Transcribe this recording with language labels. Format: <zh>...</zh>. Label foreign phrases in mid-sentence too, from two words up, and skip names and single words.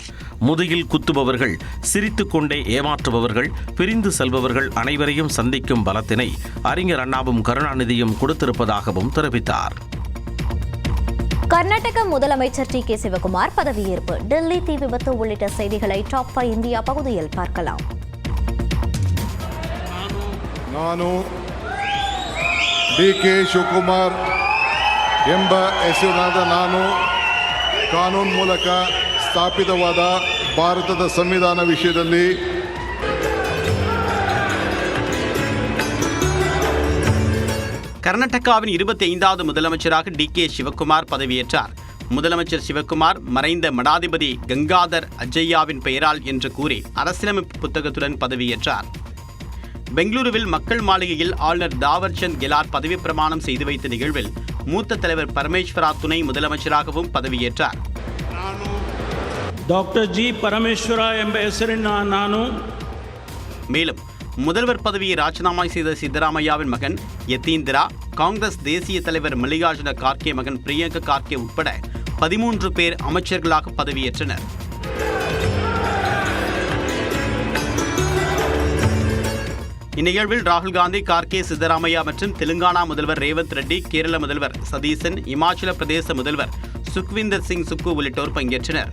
<ta>முதுகில் குத்துபவர்கள், சிரித்துக் கொண்டே ஏமாற்றுபவர்கள், பிரிந்து செல்பவர்கள் அனைவரையும் சந்திக்கும் பலத்தினை அறிஞர் அண்ணாவும் கருணாநிதியும் கொடுத்திருப்பதாகவும் தெரிவித்தார். கர்நாடக முதலமைச்சர் TK சிவகுமார் பதவியேற்பு, டெல்லி தீ விபத்து உள்ளிட்ட செய்திகளை டாப் 5 இந்தியா பகுதியில் பார்க்கலாம்.</ta> <kn>ನಾನು DK ಶಿವಕುಮಾರ್ ಎಂಬ ಹೆಸರಿನಾದ ನಾನು ಕಾನೂನು ಮೂಲಕ ಸ್ಥಾಪಿತವಾದ ಭಾರತದ ಸಂವಿಧಾನ ವಿಷಯದಲ್ಲಿ</kn> <ta>கர்நாடகாவின் 25வது முதலமைச்சராக DK சிவகுமார் பதவியேற்றார். முதலமைச்சர் சிவகுமார் மறைந்த மடாதிபதி கங்காதர் அஜய்யாவின் பெயரால் என்று கூறி அரசியலமைப்பு புத்தகத்துடன் பதவியேற்றார். பெங்களூருவில் மக்கள் மாளிகையில் ஆளுநர் தாவர்சந்த் கெலாட் பதவி பிரமாணம் செய்து வைத்த நிகழ்வில் மூத்த தலைவர் பரமேஸ்வரா துணை முதலமைச்சராகவும் பதவியேற்றார்.</ta> <kn>டாக்டர் ஜி பரமேஸ்வரா என்ற ಹೆಸರಿನ ನಾನು</kn> <ta>மேலும் முதல்வர் பதவியை ராஜினாமா செய்த சித்தராமையாவின் மகன் யதீந்திரா, காங்கிரஸ் தேசிய தலைவர் மல்லிகார்ஜுன கார்கே மகன் பிரியங்கா கார்கே உட்பட 13 பேர் அமைச்சர்களாக பதவியேற்றனர். இந்நிகழ்வில் ராகுல் காந்தி, கார்கே, சித்தராமையா மற்றும் தெலுங்கானா முதல்வர் ரேவந்த் ரெட்டி, கேரள முதல்வர் சதீசன், இமாச்சல பிரதேச முதல்வர் சுக்விந்தர் சிங் சுக்கு உள்ளிட்டோர் பங்கேற்றனர்.</ta>